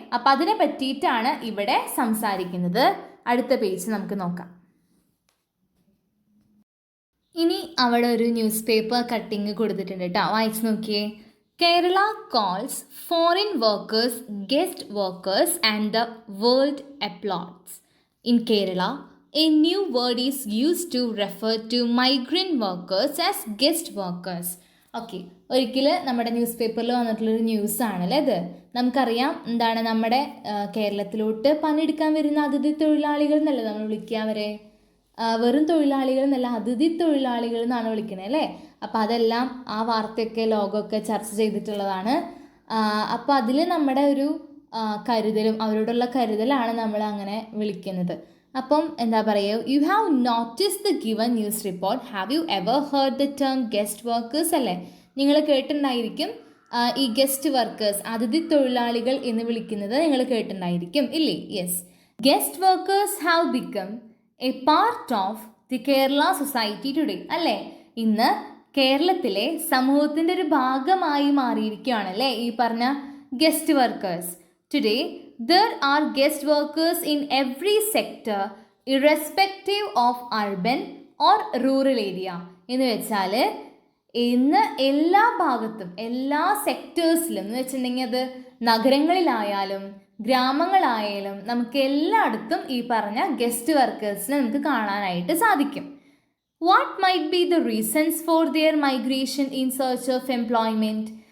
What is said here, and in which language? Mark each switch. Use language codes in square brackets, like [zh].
[ml] അപ്പം അതിനെ പറ്റിയിട്ടാണ് ഇവിടെ സംസാരിക്കുന്നത്. അടുത്ത പേജ് നമുക്ക് നോക്കാം. ഇനി അവിടെ ഒരു ന്യൂസ് പേപ്പർ കട്ടിങ് കൊടുത്തിട്ടുണ്ട് കേട്ടോ, വായിച്ച് നോക്കിയേ. [en] Kerala calls foreign workers guest workers and the world uploads. In Kerala a new word is used to refer to migrant workers as guest workers. [ml] Okay, ഒരിക്കൽ നമ്മുടെ ന്യൂസ് പേപ്പറിൽ വന്നിട്ടുള്ളൊരു ന്യൂസ് ആണല്ലേ ഇത്. നമുക്കറിയാം എന്താണ്, നമ്മുടെ കേരളത്തിലോട്ട് പണിയെടുക്കാൻ വരുന്ന അതിഥി തൊഴിലാളികൾ എന്നല്ല നമ്മൾ വിളിക്കുക അവരെ. വെറും തൊഴിലാളികൾ എന്നല്ല, അതിഥി തൊഴിലാളികൾ എന്നാണ് വിളിക്കണേ അല്ലേ. അപ്പോൾ അതെല്ലാം ആ വാർത്തയൊക്കെ ലോകമൊക്കെ ചർച്ച ചെയ്തിട്ടുള്ളതാണ്. അപ്പോൾ അതിൽ നമ്മുടെ ഒരു കരുതലും അവരോടുള്ള കരുതലാണ് നമ്മൾ അങ്ങനെ വിളിക്കുന്നത്. അപ്പം എന്താ പറയുക, [en] You have notice the given news report. Have you ever heard the term guest workers [ml] അല്ലേ? നിങ്ങൾ കേട്ടിട്ടുണ്ടായിരിക്കും ഈ ഗസ്റ്റ് വർക്കേഴ്സ്, അതിഥി തൊഴിലാളികൾ എന്ന് വിളിക്കുന്നത് നിങ്ങൾ കേട്ടിട്ടുണ്ടായിരിക്കും ഇല്ലേ? [en] Yes, guest workers have become a part of the Kerala society today അല്ലേ. [ml] ഇന്ന് കേരളത്തിലെ സമൂഹത്തിൻ്റെ ഒരു ഭാഗമായി മാറിയിരിക്കുകയാണല്ലേ ഈ പറഞ്ഞ guest workers. [en] Today there are guest workers in every sector irrespective of urban or rural area. [ml] എന്ന് വെച്ചാൽ ഇന്ന് എല്ലാ ഭാഗത്തും എല്ലാ സെക്ടേഴ്സിലും എന്ന് വെച്ചിട്ടുണ്ടെങ്കിൽ അത് നഗരങ്ങളിലായാലും ഗ്രാമങ്ങളായാലും നമുക്ക് എല്ലായിടത്തും ഈ പറഞ്ഞ ഗസ്റ്റ് വർക്കേഴ്സിനെ നമുക്ക് കാണാനായിട്ട് സാധിക്കും. [en] What might be the reasons for their migration in search of employment.